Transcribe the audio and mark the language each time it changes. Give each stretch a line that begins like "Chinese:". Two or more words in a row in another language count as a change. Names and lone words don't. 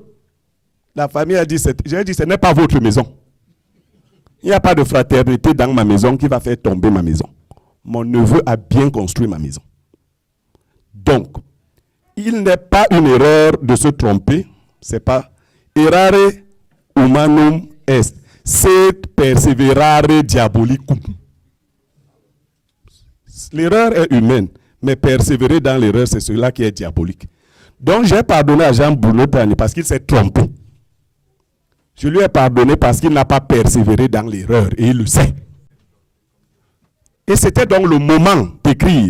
French: La famille a dit, j'ai dit, ce n'est pas votre maison. Il n'y a pas de fraternité dans ma maison qui va faire tomber ma maison. Mon neveu a bien construit ma maison. Donc, il n'est pas une erreur de se tromper. C'est pas
Latin: errare humanum est, sed perseverare diabolicum.
French: L'erreur est humaine, mais persévérer dans l'erreur, c'est cela qui est diabolique. Donc, j'ai pardonné à Jean-Bruno Tagne parce qu'il s'est trompé. Je lui ai pardonné parce qu'il n'a pas persévéré dans l'erreur, et il le sait. Et c'était donc le moment d'écrire.